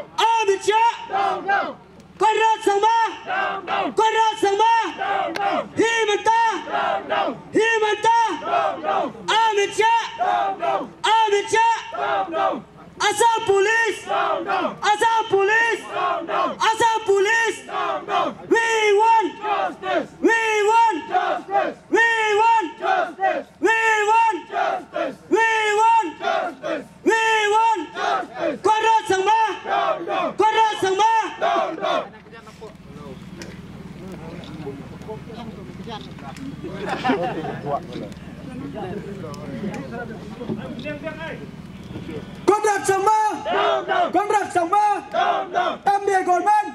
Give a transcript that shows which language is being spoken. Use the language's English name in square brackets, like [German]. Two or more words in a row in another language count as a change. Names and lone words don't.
[English] Amit Shah! Conrad Sangma! Conrad Sangma! Himanta! Himanta! Amit Shah! Amit Shah! Assam Police! Assam Police! Assam Police! We want justice! We want justice! We want justice! We want justice! We want justice! We want justice! Conrad Sangma! Conrad Sangma! Conrad Sangma! Conrad Sangma! MDA government!